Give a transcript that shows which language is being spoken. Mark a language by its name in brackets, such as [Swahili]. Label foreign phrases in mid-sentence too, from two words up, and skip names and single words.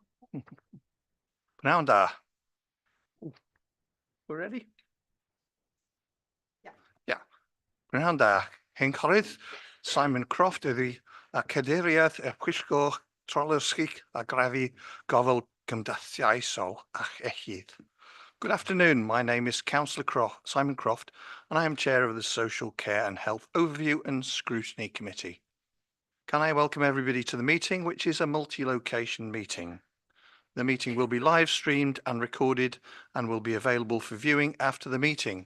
[Welsh] Pnawn da. [English] We're ready? Yeah. [Welsh] Pnawn da. Cynghorydd Simon Croft ydy a cadeiриaeth y Pwyllgor Trosolwg a Chraffu Gofal Cymdeithasol a Iechyd. [English] Good afternoon. My name is Councillor Simon Croft, and I am Chair of the Social Care and Health Overview and Scrutiny Committee. Can I welcome everybody to the meeting, which is a multi-location meeting. The meeting will be live streamed and recorded and will be available for viewing after the meeting.